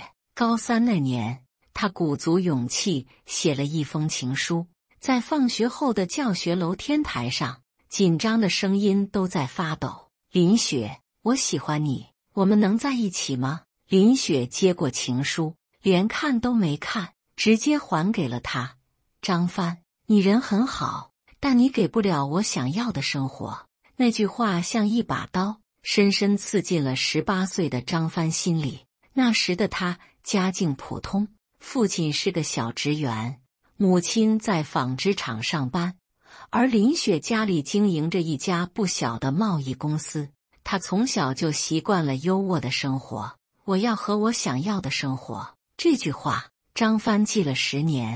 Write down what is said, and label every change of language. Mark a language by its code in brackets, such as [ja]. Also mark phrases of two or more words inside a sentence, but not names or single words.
[zh] 高3那年，他鼓足勇氣寫了一封情書，在放學後的教學樓天台上，緊張的聲音都在發抖。林雪，我喜歡你，我們能在一起嗎？林雪接過情書，連看都沒看，直接還給了他。張帆，你人很好，但你給不了我想要的生活。那句話像一把刀，深深刺進了18歲的張帆心裡。那時的他家境普通，父親是個小職員，母親在紡織廠上班，而林雪家裡經營着一家不小的貿易公司。她從小就習慣了優渥的生活。我要和我想要的生活，這句話張帆記了10年。